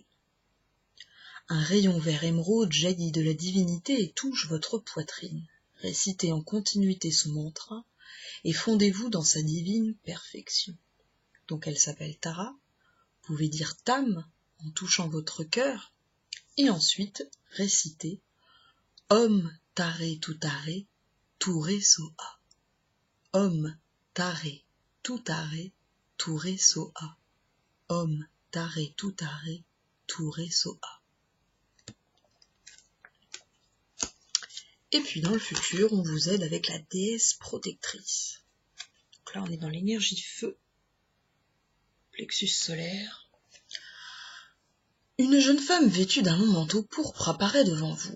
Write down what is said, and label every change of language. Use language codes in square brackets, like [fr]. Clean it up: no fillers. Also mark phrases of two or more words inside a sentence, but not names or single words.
[fr] Un rayon vert émeraude jaillit de la divinité et touche votre poitrine. Récitez en continuité son mantra et fondez-vous dans sa divine perfection. Donc elle s'appelle Tara. Vous pouvez dire Tam en touchant votre cœur et ensuite réciter [sa] Om Tare Tutare Ture Soa. Om Tare Tutare Ture Soa. Om Tare Tutare Ture Soa. [fr] Et puis dans le futur, on vous aide avec la déesse protectrice. Donc là, on est dans l'énergie feu, plexus solaire. Une jeune femme vêtue d'un long manteau pourpre apparaît devant vous.